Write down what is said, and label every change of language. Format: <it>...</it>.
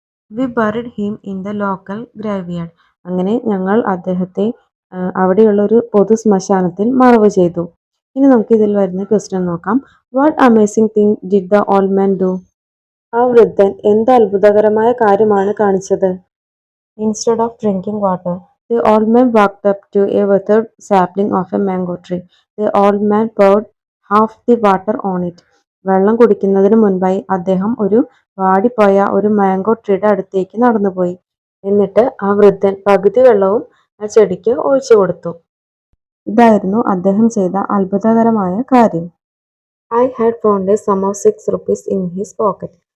<en>We buried him in the local graveyard.</en> <ml>അങ്ങനെ ഞങ്ങൾ അദ്ദേഹത്തെ അവിടെയുള്ള ഒരു പൊതു ശ്മശാനത്തിൽ മറവ് ചെയ്തു. ഇനി നമുക്ക് ഇതിൽ വരുന്ന ക്വസ്റ്റ്യൻ നോക്കാം.</ml> <en>What amazing thing did the old man do?</en> <ml>ആ വൃദ്ധൻ എന്ത് അത്ഭുതകരമായ കാര്യമാണ് കാണിച്ചത്?</ml> <en>Instead of drinking water, the old man walked up to a withered sapling of a mango tree. The old man poured half the water on it.</en> <ml>വെള്ളം കുടിക്കുന്നതിന് മുൻപായി അദ്ദേഹം ഒരു വാടിപ്പോയ ഒരു മാംഗോ ട്രീയുടെ അടുത്തേക്ക് നടന്നുപോയി. എന്നിട്ട് ആ വൃദ്ധൻ പകുതി വെള്ളവും ആ ചെടിക്ക് ഒഴിച്ചു കൊടുത്തു. ഇതായിരുന്നു അദ്ദേഹം ചെയ്ത അത്ഭുതകരമായ കാര്യം.</ml> <en>I had found a sum of 6 rupees in his pocket.</en>